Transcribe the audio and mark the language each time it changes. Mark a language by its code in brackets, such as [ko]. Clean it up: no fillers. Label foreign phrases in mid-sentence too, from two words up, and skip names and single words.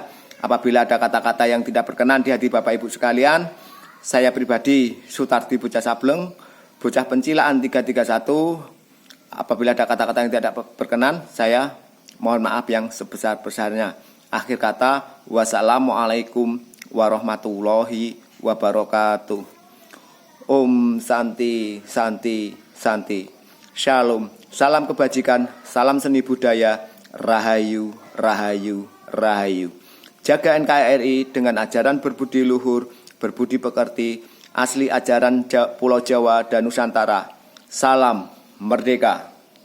[id] Apabila ada kata-kata yang tidak berkenan di hati Bapak Ibu sekalian, saya pribadi Sutardi Bocah Sableng, bocah pencilaan 331, apabila ada kata-kata yang tidak berkenan, saya mohon maaf yang sebesar-besarnya. Akhir kata, [ar] والسلام عليكم ورحمة الله وبركاته. [id] Om Santi Santi Santi. Shalom. Salam kebajikan, salam seni budaya, rahayu, rahayu, rahayu. Jaga NKRI dengan ajaran berbudi luhur, berbudi pekerti, asli ajaran Pulau Jawa dan Nusantara. Salam merdeka.